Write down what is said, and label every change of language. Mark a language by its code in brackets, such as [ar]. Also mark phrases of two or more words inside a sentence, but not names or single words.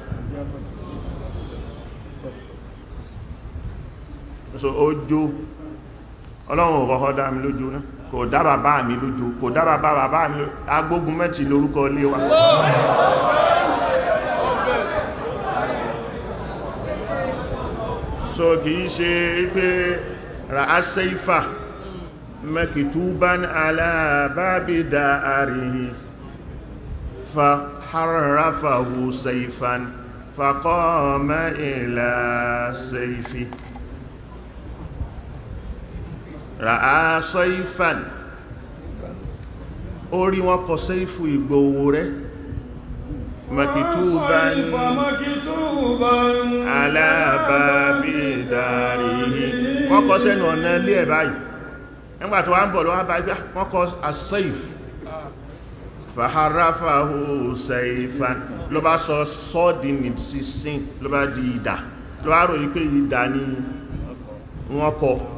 [yo] So ojo Ọlọ́run ò kọ́kọ́ dá mi lójú náà, kò dá bàbá mi lójú, kò dá bàbá mi lójú. Agbógun mẹ́tì lórúkọ ilé wa. So kìí ṣe pé [ar] رأى سيفا مكتوبا على باب داره فحرفه سيفا فقام إلى سيفي. [yo] Ra'asaifan, orí wọn kọ saifu Ìgbòho rẹ̀, [ar] مكتوبا على باب داره, [yo] wọ́n kọ sẹ́nu ọ̀nà ilé ẹ̀ báyìí. Nígbàtí wọ́n ń bọ̀ lọ́wọ́ báyìí, wọ́n kọ [ar] السيف فحرفه سيفا, [yo] ló bá sọ sọ́ọ̀dì ní sísìn, ló bá di ìdà, ló bá rò yí pé ìdà ni wọ́n kọ.